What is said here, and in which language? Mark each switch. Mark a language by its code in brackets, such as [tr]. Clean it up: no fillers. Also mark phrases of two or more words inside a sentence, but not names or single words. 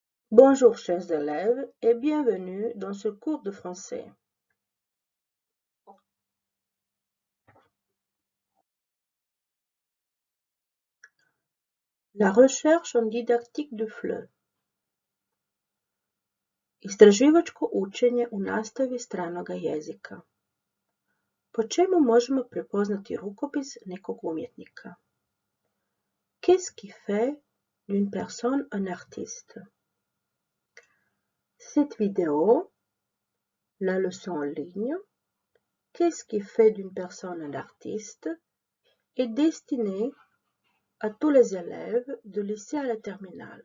[fr] Bonjour chers élèves et bienvenue dans ce cours de français. La recherche en didaktik de FLE. [hr] Istraživačko učenje u nastavi stranoga jezika. Po čemu možemo prepoznati rukopis nekog umjetnika? [fr] Qu'est-ce qui fait d'une personne un artiste? Cette vidéo, la leçon en ligne, Qu'est-ce qui fait d'une personne un artiste, est destinée à tous les élèves de lycée à la terminale.